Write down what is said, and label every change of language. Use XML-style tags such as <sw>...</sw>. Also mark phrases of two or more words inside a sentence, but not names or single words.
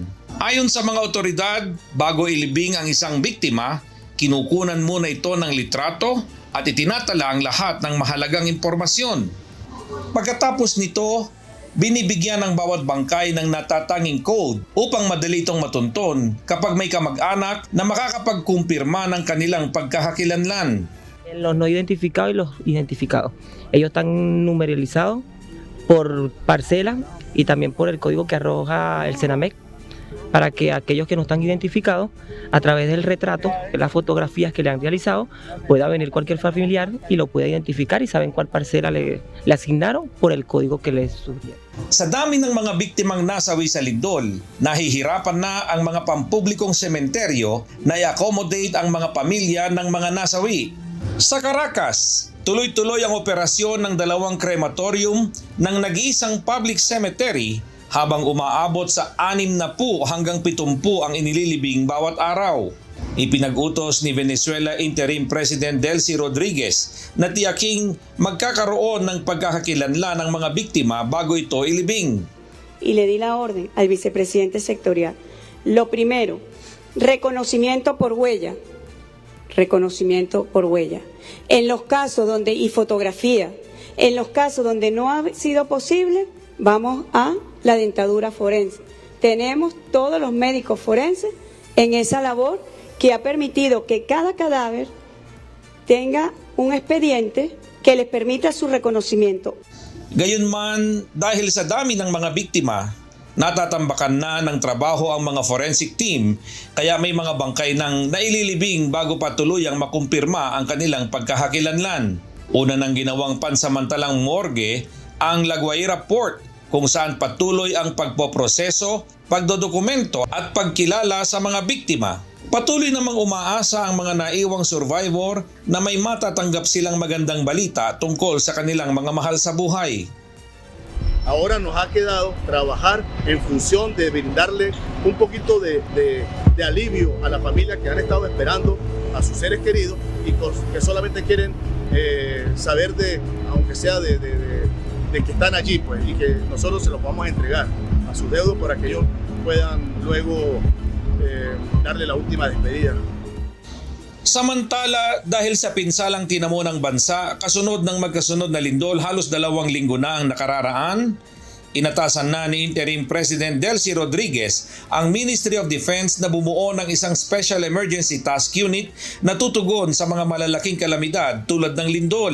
<tl>Ayon sa mga otoridad, bago ilibing ang isang biktima, kinukunan muna ito ng litrato at itinatala ang lahat ng mahalagang impormasyon. Pagkatapos nito, binibigyan ng bawat bangkay ng natatanging code upang madali itong matunton kapag may kamag-anak na makakapagkumpirma ng kanilang pagkakakilanlan.</tl> <es>Los no identificados y los identificados. Ellos están numeralizados por parcela y también por el código que arroja el Senamec, para que aquellos que no están identificados, a través del retrato, de las fotografías que le han realizado, pueda venir cualquier familiar y lo pueda identificar y saben cuál parcela le asignaron por el código que les sugirieron.</es> <tl>Sa dami ng mga biktimang nasawi sa lindol, nahihirapan na ang mga pampublikong sementeryo na i-accommodate ang mga pamilya ng mga nasawi. Sa Caracas, tuloy-tuloy ang operasyon ng 2 crematorium ng nag-iisang</tl> <en>public cemetery</en> <tl>habang umaabot sa 60 hanggang 70 ang inililibing bawat araw. Ipinag-utos ni Venezuela</tl> <en>Interim President</en> <tl>Delcy Rodriguez na tiyaking magkakaroon ng pagkakakilanlan ng mga biktima bago ito ilibing.</tl> <es>Y le di la orden al vicepresidente sectorial. Lo primero, reconocimiento por huella. Reconocimiento por huella. En los casos donde, y fotografía, en los casos donde no ha sido posible, vamos a la dentadura forense. Tenemos todos los médicos forenses en esa labor que ha permitido que cada cadáver tenga un expediente que les permita su reconocimiento.</es> <tl>Gayunman, dahil sa dami ng mga biktima, natatambakan na ng trabaho ang mga</tl> <en>forensic team,</en> <tl>kaya may mga bangkay nang naililibing bago pa tuluyang makumpirma ang kanilang pagkakakilanlan. Una nang ginawang pansamantalang morgue ang La Guaira Port, kung saan patuloy ang pagpoproseso, pagdodokumento at pagkilala sa mga biktima. Patuloy namang umaasa ang mga naiwang survivor na may matatanggap silang magandang balita tungkol sa kanilang mga mahal sa buhay.</tl> <es>Ahora nos ha quedado trabajar en función de brindarle un poquito de alivio a la familia que han estado esperando a sus seres queridos y que solamente quieren saber aunque sea de que están allí, pues, y que nosotros se los vamos a entregar a sus deudos para que ellos puedan luego darle la última despedida.</es> <tl>Samantala, dahil sa pinsalang tinamo ng bansa, kasunod ng magkasunod na lindol halos 2 linggo na ang nakararaan, inatasan na ni</tl> <en>Interim President</en> <tl>Delcy Rodriguez ang Ministry of Defense na bumuo ng isang Special Emergency Task Unit na tutugon sa mga malalaking kalamidad tulad ng lindol.</tl>